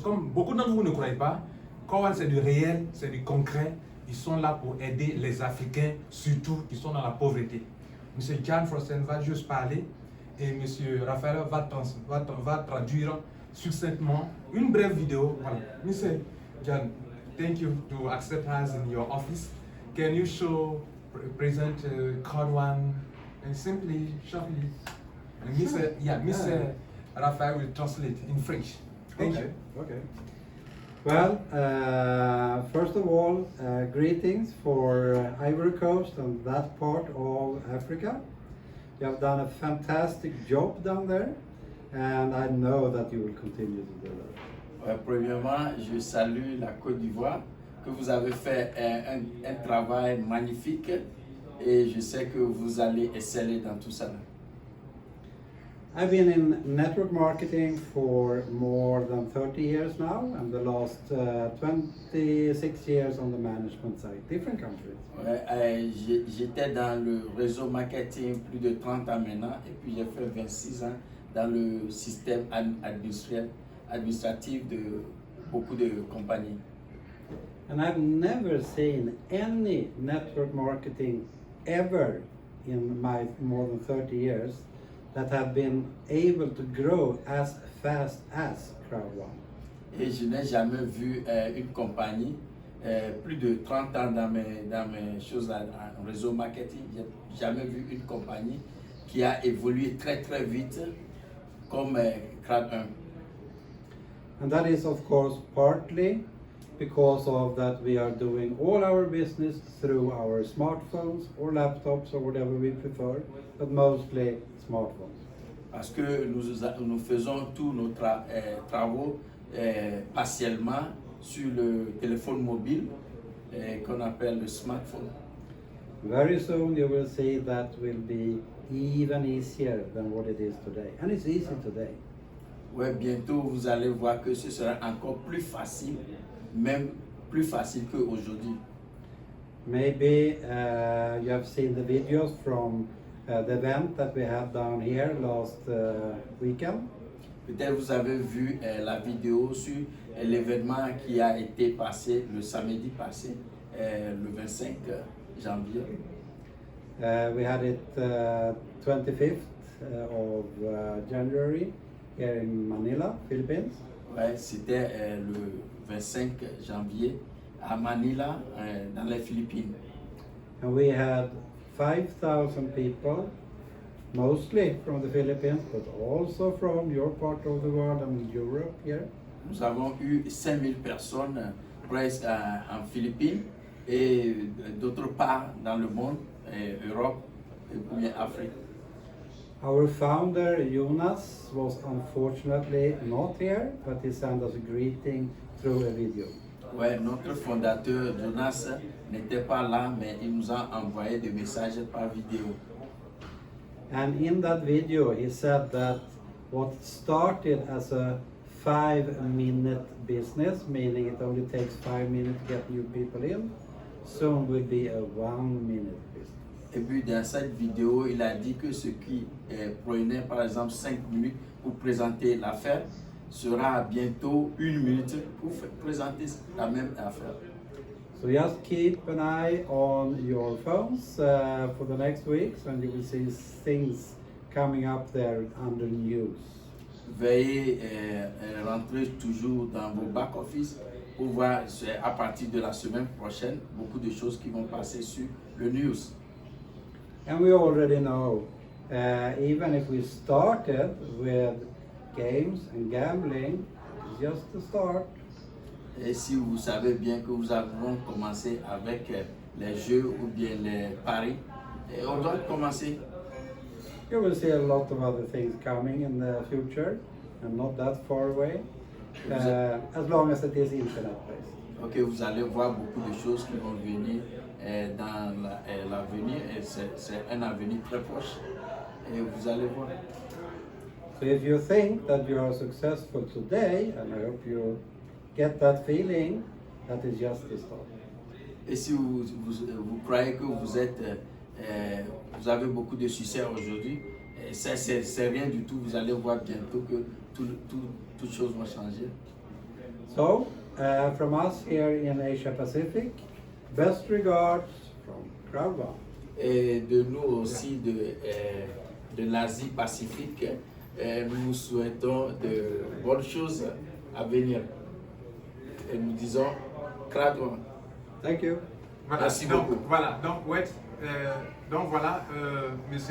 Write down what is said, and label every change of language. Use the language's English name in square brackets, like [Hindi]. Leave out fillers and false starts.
[French] Comme beaucoup d'entre vous ne croyez pas, Crowd One, c'est du réel, c'est du concret. Ils sont là pour aider les Africains, surtout qui sont dans la pauvreté. Monsieur Jan Frosten va juste parler et Monsieur Raphaël va traduire succinctement une brève vidéo. Voilà. [English] Monsieur Jan, thank you to accept us in your office. Can you present Crowd One and simply, shortly? And Mr. Raphael will translate in French. Thank you. Okay. Well, first of all, greetings for Ivory Coast and that part of Africa. You have done a fantastic job down there, and I know that you will continue to do that. [French] Premièrement, je salue la Côte d'Ivoire, que vous avez fait un travail magnifique et je sais que vous allez exceller dans tout ça. [English] I've been in network marketing for more than 30 years now, and the last 26 years on the management side, different countries. [French] J'étais dans le réseau marketing plus de 30 ans maintenant, et puis j'ai fait 26 ans dans le système administratif de beaucoup de compagnies. [English] And I've never seen any network marketing ever in my more than 30 years that have been able to grow as fast as Crowd One. [French] Et je n'ai jamais vu une compagnie, plus de 30 ans dans mes choses en réseau marketing, j'ai jamais vu une compagnie qui a évolué très très vite comme Crowd One. [English] And that is of course partly because of that we are doing all our business through our smartphones or laptops or whatever we prefer, but mostly smartphones. [French] Parce que nous faisons tous nos travaux partiellement sur le téléphone mobile qu'on appelle le smartphone. [English] Very soon you will see that will be even easier than what it is today. And it's easy today. [French] Ouais, bientôt vous allez voir que ce sera encore plus facile, même plus facile qu'aujourd'hui. [English] Maybe you have seen the videos from the event that we had down here last weekend. [French] Peut-être vous avez vu la vidéo sur l'événement qui a été passé le samedi passé, le 25 janvier. [English] We had it 25th of January here in Manila, Philippines. [French] Ouais, c'était le 25 janvier à Manila, dans les Philippines. [English] And we had 5,000 people, mostly from the Philippines, but also from your part of the world and Europe here. [French] Nous avons eu 5000 personnes presque en Philippines et d'autre part dans le monde, Europe et bien Afrique. [English] Our founder Jonas was unfortunately not here, but he sent us a greeting through a video. [French] Ouais, notre fondateur Jonas n'était pas là, mais il nous a envoyé des messages par vidéo. [English] And in that video, he said that what started as a 5-minute business, meaning it only takes 5 minutes to get new people in, soon will be a 1-minute business. [French] Et puis dans cette vidéo, il a dit que ce qui prenait par exemple 5 minutes pour présenter l'affaire sera bientôt 1 minute pour présenter la même affaire. [English] So just keep an eye on your phones for the next weeks, and you will see things coming up there under news. [French] Veuillez rentrer toujours dans vos back-office pour voir à partir de la semaine prochaine beaucoup de choses qui vont passer sur le news. [English] And we already know, even if we started with games and gambling, it's just the start. [French] Et si vous savez bien que nous avons commencé avec les jeux ou bien les paris, et on doit commencer. [English] You will see a lot of other things coming in the future, and not that far away, as long as it is internet-based. [French] Ok, vous allez voir beaucoup de choses qui vont venir dans l'avenir, et c'est un avenir très proche. Et vous allez voir. [English] So if you think that you are successful today, and I hope you get that feeling, that is just the start. [French] Et si vous croyez que vous avez beaucoup de succès aujourd'hui, c'est rien du tout. Vous allez voir bientôt que toutes choses vont changer. [English] So, from us here in Asia Pacific, best regards from Crowd1. [French] Et de nous aussi de l'Asie Pacifique, nous souhaitons de bonnes choses à venir. Et nous disons Crowd1. [English] Thank you. [French] Voilà, Merci donc, beaucoup. Voilà, donc, ouais, M.